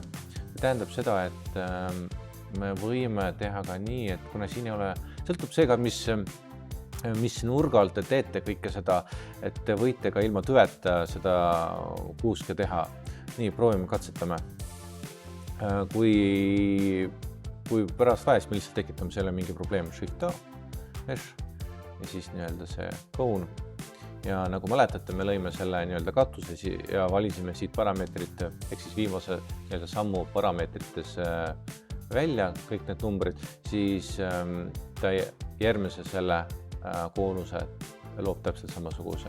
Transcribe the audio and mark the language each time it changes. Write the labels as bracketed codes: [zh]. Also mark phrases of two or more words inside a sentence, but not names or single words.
[et] See tähendab seda, et me võime teha ka nii, et kuna siin ei ole, sõltub see ka, mis nurga alt te teete kõike seda, et te võite ka ilma tüveta seda kuuske teha. Nii, proovime, katsetame. Kui pärast vaja, siis me lihtsalt tekitame selle mingi probleem. Shift A, mesh ja siis see cone. Ja nagu mäletate, me lõime selle katuse ja valisime siit parameetrit, ehk siis viimase sammu parameetrites välja kõik need numbrid, siis ta järgmise selle koonuse loob täpselt samasuguse.